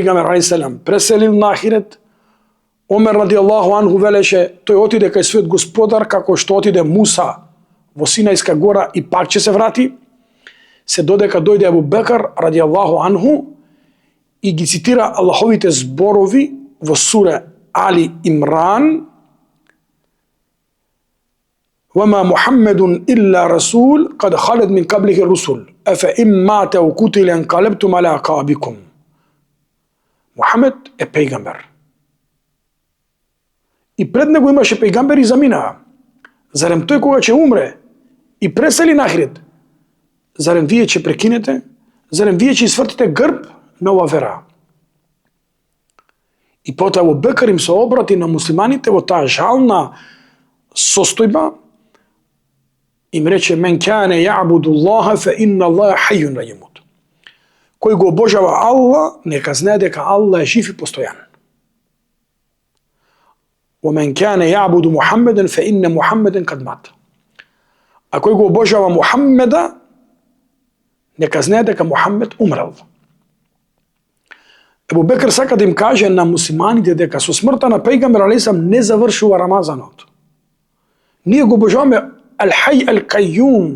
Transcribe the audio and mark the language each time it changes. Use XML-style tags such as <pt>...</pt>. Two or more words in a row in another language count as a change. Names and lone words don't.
<mk>дека пејгамбер селем преселил на ахирет, Омер</mk> <ar>رضي الله عنه</ar> <mk>велеше, тој отиде кај својот господар како што отиде Муса во Синајска гора и пак ќе се врати, се додека дојде Абу Бекр</mk> <ar>رضي الله عنه</ar> <mk>и ги цитира Аллаховите зборови во сура Али Имран:</mk> <ar>وَمَا مُحَمَّدٌ إِلَّا رَسُولٌ قَدْ خَلَتْ مِنْ قَبْلِهِ الرُّسُلُ أَفَإِنْ مَاتَ أَوْ قُتِلَ انقلبتم عَلَى أَعْقَابِكُمْ.</ar> <mk>Мухамед е пејгамбер. И пред него имаше пејгамбери заминаа. Зарем тој кога ќе умре и пресели на ахирет, зарем вие ќе прекинете? Зарем вие ќе свртите грб на ова вера? И потоа Абу Бекр им се обрати на муслиманите во таа жална состојба, им рече:</mk> <ar>من كان يعبد الله فإن الله حي لا يموت.</ar> <mk>Кој го обожава Аллах, нека знае дека Аллах е жив и постојан.</mk> <ar>ومن كان يعبد محمدا فإن محمدا قد مات.</ar> <mk>А кој го обожава Мухаммеда, нека знае дека Мухаммед умрел. Абу Бекр сака да им каже на муслиманите дека со смртта на пејгамбер алейхиссалам не завршува Рамазанот. Ние го обожаваме</mk> <ar>الحي القيوم.</ar>